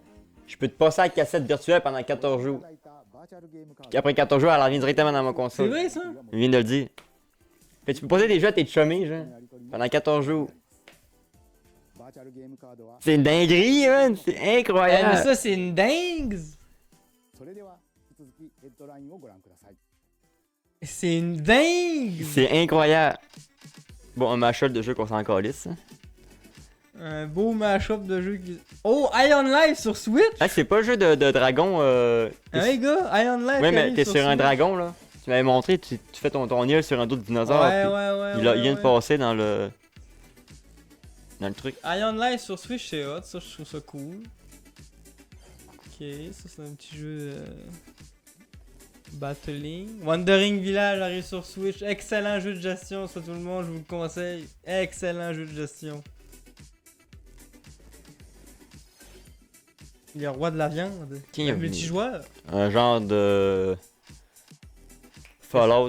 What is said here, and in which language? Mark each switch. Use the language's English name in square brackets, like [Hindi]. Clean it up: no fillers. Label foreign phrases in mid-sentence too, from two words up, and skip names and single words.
[French] Je peux te passer la cassette virtuelle pendant 14 jours. Puis après 14 jours, elle revient directement dans ma C'est console. vrai ça? Je viens de le dire. Fait que tu peux passer des jeux à tes chummies, genre. Pendant 14 jours. C'est une dinguerie, man! C'est Mais incroyable! ça c'est une dingue! [Japanese] それでは引き続きヘッドラインをご覧ください。 [French] C'est une dingue! C'est incroyable! Bon, un mashup de jeux qu'on s'en calisse. Hein. Un beau mashup de jeux qui... Oh! Iron Life sur Switch? Ah, c'est pas le jeu de dragon. Hey gars, Iron Life Ouais, qui mais arrive t'es sur un Switch. dragon là. Tu m'avais montré, tu fais ton île sur un dos de dinosaure. Ouais, puis ouais. il vient de passer dans le. Dans le truc. Iron Life sur Switch c'est hot, ça je trouve ça cool. Ok, ça c'est un petit jeu battling. Wandering Village arrive sur Switch, excellent jeu de gestion, ça tout le monde, je vous le conseille. Excellent jeu de gestion. Il y a Roi de la viande, Qui est un venu? multijoueur. Un genre de. Fallout.